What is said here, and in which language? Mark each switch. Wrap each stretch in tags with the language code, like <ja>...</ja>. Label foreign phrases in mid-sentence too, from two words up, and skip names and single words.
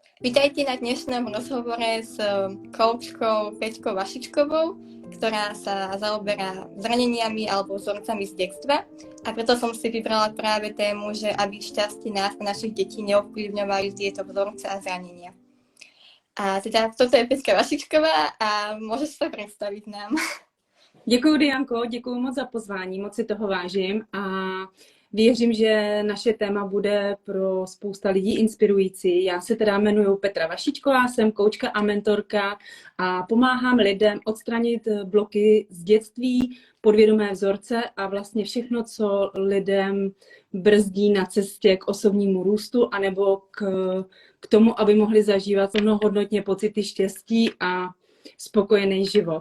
<sk>Vítajte na dnešnom rozhovore s koučkou Peťkou Vašičkovou, ktorá sa zaoberá zraneniami alebo vzorcami z detstva. A preto som si vybrala práve tému, že aby šťastie nás a našich detí neovplyvňovali tieto vzorce a zranenia. A teda toto je Peťka Vašičková a môžeš sa predstaviť nám.</sk> <cs>Děkuji, Dianko, děkuji moc za pozvání, moc si toho vážím a věřím, že naše téma bude pro spousta lidí inspirující. Já se teda jmenuji Petra Vašičková, jsem koučka a mentorka a pomáhám lidem odstranit bloky z dětství, podvědomé vzorce a vlastně všechno, co lidem brzdí na cestě k osobnímu růstu anebo k tomu, aby mohli zažívat plnohodnotně pocity štěstí a spokojený život.</cs>